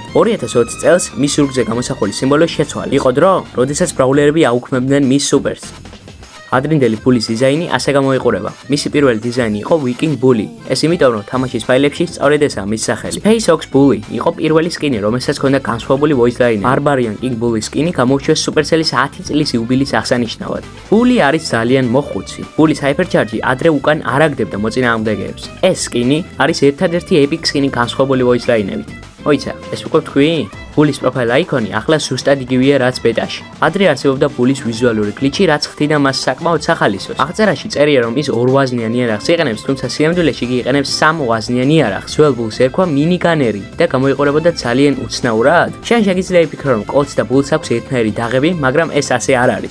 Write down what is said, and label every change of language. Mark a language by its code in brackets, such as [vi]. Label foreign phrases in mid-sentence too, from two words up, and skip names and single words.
[ka] 2020 წელს მის ზურგზე გამოსახული სიმბოლო შეცვალა. იყო დრო, როდესაც ბრაულერები აუქმებდნენ მის სუპერს. ადრინდელი ბულის დიზაინი ასე გამოიყურება. მისი პირველი დიზაინი იყო Viking Bully. ეს იმიტომ, რომ თამაშის ფაილებში სწორედ ესაა მის სახელი. Space Ox Bully იყო პირველი სკინი, რომელსაც ჰქონდა განსხვავებული [en] voice line. [ka] Barbarian King Bully სკინი გამოუჩეს Supercell-ის 10 წლის იუბილეის აღსანიშნავად. Bully არის ძალიან მოხუცი. Bully-ს Hypercharge ადრე უკან არ აგდებდა მოწინააღმდეგეებს. ეს სკინი არის ერთადერთი epic სკინი განსხვავებული [en] voice line- [ka] ებით. ოიცა, ეს უკვე თქვი? Bully-s [en] profile icon- [ka] ი ახლა ზუსტად იგივეა რაც ბეტაში. ადრე არსებობდა Bully-s ვიზუალური გლიჩი, რაც ხდიდა მას საკმაოდ სახალისოს. აღწერაში წერია, რომ ის 2 ვაზნიან იარაღს იყენებს, თუმცა სიამდვილეში იგი იყენებს 3 ვაზნიან იარაღს. ძველ Bulls ერქვა მინიგანერი და გამოიყურებოდა ძალიან უცნაურად. შენ შეგიძლია იფიქრო, რომ კოდს და Bulls აქვს ერთნაირი დაღები, მაგრამ ეს ასე არ არის.